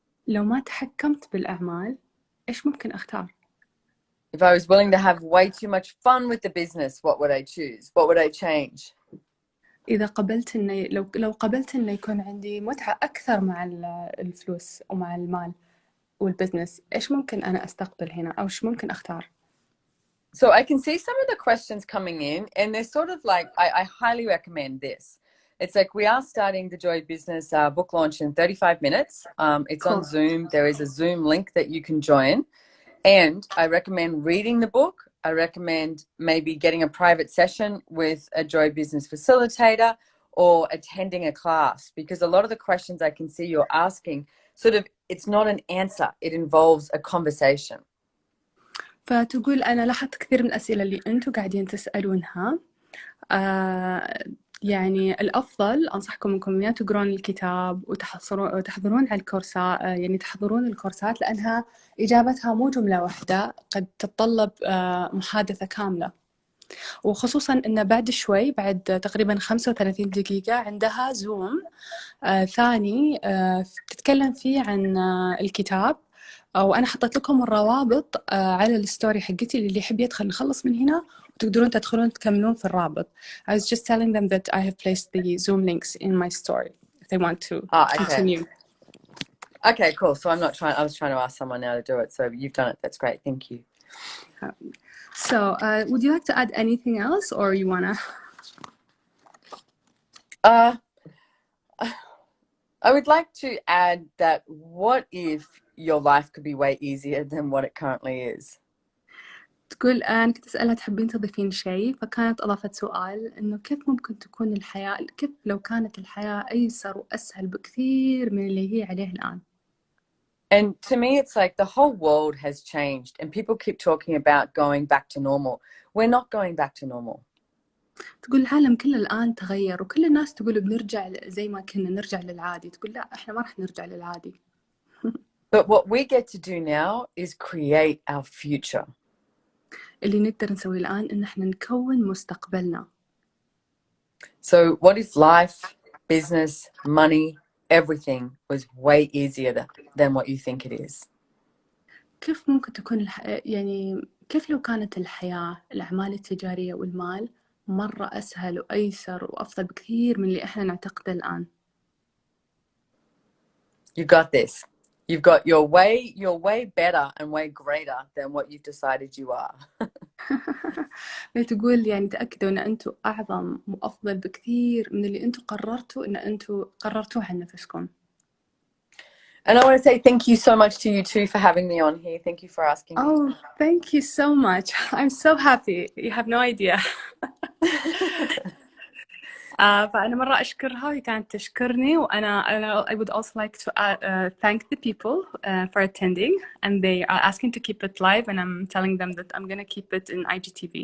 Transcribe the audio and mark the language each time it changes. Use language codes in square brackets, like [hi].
[ar] لو ما تحكمت بالأعمال إيش ممكن أختار؟ [en] If I was willing to have way too much fun with the business, what would I choose? What would I change? [ar] إذا قبلت إن لو قبلت إن يكون عندي متعة أكثر مع الفلوس أو مع المال والبزنس، إيش ممكن أنا أستقبل هنا أو إيش ممكن أختار؟ [en] So I can see some of the questions coming in, and they're sort of like, I highly recommend this. It's like, we are starting the Joy Business book launch in 35 minutes. It's Cool. on Zoom. There is a Zoom link that you can join. And I recommend reading the book I recommend maybe getting a private session with a Joy Business facilitator or attending a class, because a lot of the questions I can see you're asking sort of, it's not an answer, it involves a conversation. [ar] فتقول أنا لاحظت كثير من الأسئلة اللي أنتم قاعدين تسألونها. يعني الأفضل أنصحكم أنكم يا تقرون الكتاب وتحضرون على الكورسات، يعني تحضرون الكورسات، لأنها إجابتها مو جملة واحدة، قد تتطلب محادثة كاملة، وخصوصا أن بعد شوي، بعد تقريبا 35 دقيقة عندها زوم ثاني تتكلم فيه عن الكتاب، وأنا حطيت لكم الروابط على الستوري حقتي اللي يحب يدخل نخلص من هنا وتقدرون تدخلون تكملون في الرابط. [en] I was just telling them that I have placed the Zoom links in my story if they want to continue. Okay, cool. So I was trying to ask someone now to do it. So you've done it. That's great. Thank you. So would you like to add anything else, or you wanna? I would like to add that what if your life could be way easier than what it currently is? [ar] تقول أنا كنت أسألها تحبين تضيفين شيء، فكانت أضافت سؤال إنه كيف ممكن تكون الحياة، كيف لو كانت الحياة أيسر وأسهل بكثير من اللي هي عليه الآن. [en] And to me, it's like the whole world has changed and people keep talking about going back to normal. We're not going back to normal. [ar] تقول العالم كله الآن تغير وكل الناس تقول بنرجع زي ما كنا، نرجع للعادي. تقول لا، إحنا ما راح نرجع للعادي. [en] But what we get to do now is create our future. [ar] اللي نقدر نسويه الآن إن إحنا نكون مستقبلنا. [en] So what if life, business, money, everything was way easier than what you think it is? [ar] كيف ممكن تكون يعني كيف لو كانت الحياة، الأعمال التجارية والمال مرة أسهل وأيسر وأفضل بكثير من اللي إحنا نعتقده الآن. [en] You got this. You've got you're way better and way greater than what you've decided you are. [ar] تقول يعني تأكدوا إن أنتم أعظم وأفضل بكثير من اللي أنتم قررتوا إن أنتم قررتوه عن نفسكم. [en] And I want to say thank you so much to you too for having me on here. Thank you for asking me. Oh, thank you so much. I'm so happy. You have no idea. [ar] فأنا مرة أشكرها وهي كانت تشكرني، وأنا [en] I would also like to thank the people for attending, and they are asking to keep it live, and I'm telling them that I'm gonna keep it in IGTV.